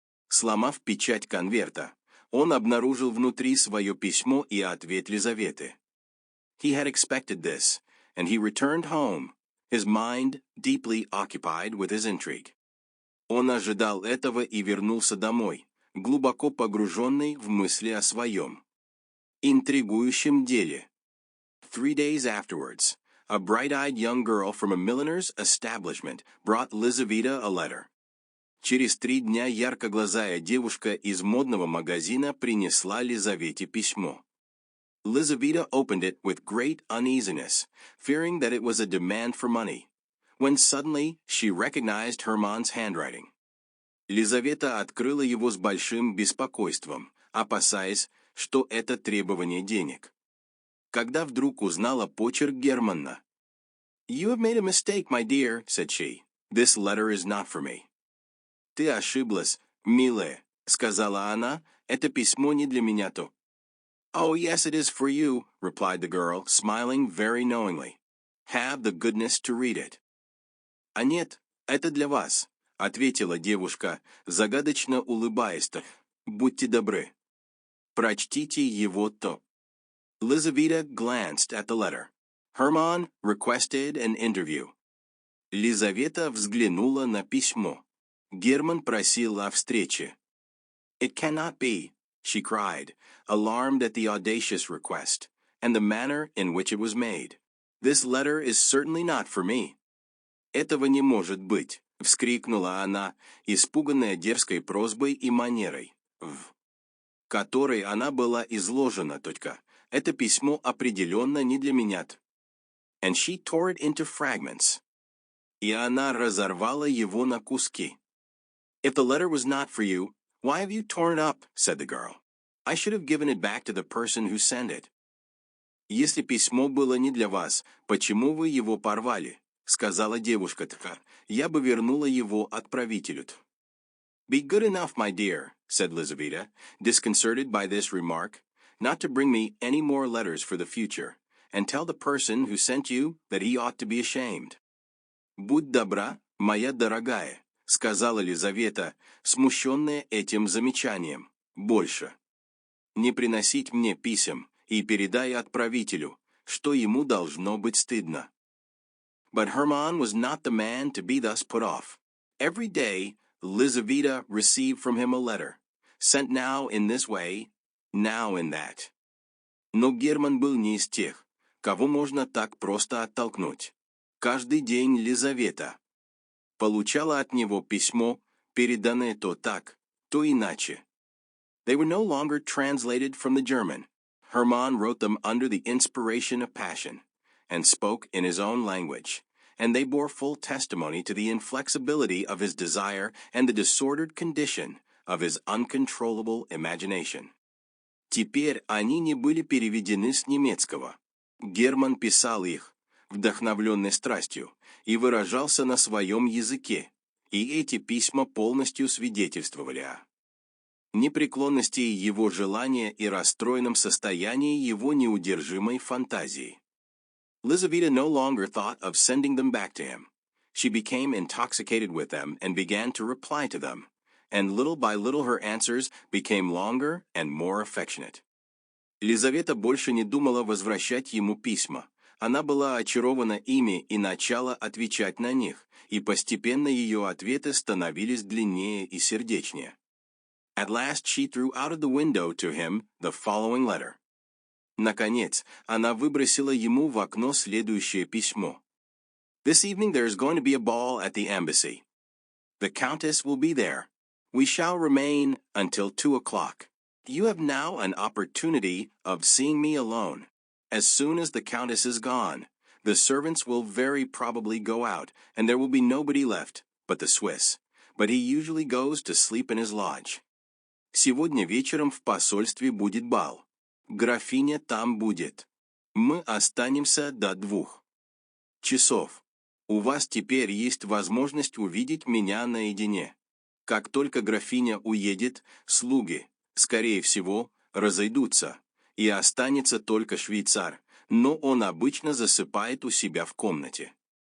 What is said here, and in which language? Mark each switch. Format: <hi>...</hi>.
<ru>Сломав печать конверта, он обнаружил внутри свое письмо и ответ Лизаветы.</ru> <en>He had expected this, and he returned home, his mind deeply occupied with his intrigue.</en> <ru>Он ожидал этого и вернулся домой, глубоко погруженный в мысли о своем интригующем деле.</ru> <en>3 days afterwards, a bright-eyed young girl from a milliner's establishment brought Lizaveta a letter.</en> <ru>Через 3 дня яркоглазая девушка из модного магазина принесла Лизавете письмо.</ru> <en>Lizaveta opened it with great uneasiness, fearing that it was a demand for money, when suddenly she recognized Hermann's handwriting.</en> <ru>Лизавета открыла его с большим беспокойством, опасаясь, что это требование денег. Когда вдруг узнала почерк Германа.</ru> <en>«You have made a mistake, my dear», said she. «This letter is not for me».</en> <ru>«Ты ошиблась, милая», — сказала она, — «это письмо не для меня-то».</ru> <en>«Oh, yes, it is for you», replied the girl, smiling very knowingly. «Have the goodness to read it».</en> <ru>«А нет, это для вас», — ответила девушка, загадочно улыбаясь-то. «Будьте добры. Прочтите его-то».</ru> <en>Lizaveta glanced at the letter. Hermann requested an interview.</en> <ru>Лизавета взглянула на письмо. Герман просил о встрече.</ru> <en>It cannot be, she cried, alarmed at the audacious request, and the manner in which it was made. This letter is certainly not for me.</en> <ru>Этого не может быть, вскрикнула она, испуганная дерзкой просьбой и манерой, в которой она была изложена, только это письмо определенно не для меня.</ru> <en>And she tore it into fragments.</en> <ru>И она разорвала его на куски.</ru> <en>If the letter was not for you, why have you torn it up? Said the girl. I should have given it back to the person who sent it.</en> <ru>Если письмо было не для вас, почему вы его порвали? Сказала девушка. Я бы вернула его отправителю.</ru> <en>Be good enough, my dear, said Lizaveta, disconcerted by this remark, not to bring me any more letters for the future, and tell the person who sent you that he ought to be ashamed.</en> <ru>Будь добра, моя дорогая, сказала Лизавета, смущенная этим замечанием. Больше. Не приносить мне писем, и передай отправителю, что ему должно быть стыдно.</ru> <en>But Hermann was not the man to be thus put off. Every day, Lizaveta received from him a letter, sent now in this way, now in that.</en> <ru>Но Герман был не из тех, кого можно так просто оттолкнуть. Каждый день Лизавета получала от него письмо, переданное то так, то иначе.</ru> <en>They were no longer translated from the German. Hermann wrote them under the inspiration of passion, and spoke in his own language, and they bore full testimony to the inflexibility of his desire and the disordered condition of his uncontrollable imagination.</en> <ru>Теперь они не были переведены с немецкого. Герман писал их, вдохновленный страстью, и выражался на своем языке, и эти письма полностью свидетельствовали о непреклонности его желания и расстроенном состоянии его неудержимой фантазии.</ru> <en>Lizaveta no longer thought of sending them back to him. She became intoxicated with them and began to reply to them, and little by little her answers became longer and more affectionate.</en> <ru>Лизавета больше не думала возвращать ему письма. Она была очарована ими и начала отвечать на них, и постепенно ее ответы становились длиннее и сердечнее.</ru> <en>At last she threw out of the window to him the following letter.</en> <ru>Наконец, она выбросила ему в окно следующее письмо.</ru> <en>This evening there is going to be a ball at the embassy. The Countess will be there. We shall remain until 2 o'clock. You have now an opportunity of seeing me alone. As soon as the Countess is gone, the servants will very probably go out, and there will be nobody left but the Swiss. But he usually goes to sleep in his lodge.</en> <ru>Сегодня вечером в посольстве будет бал. Графиня там будет. Мы останемся до 2 часов. У вас теперь есть возможность увидеть меня наедине. Как только графиня уедет, слуги, скорее всего, разойдутся, и останется только швейцар, но он обычно засыпает у себя в комнате.</ru>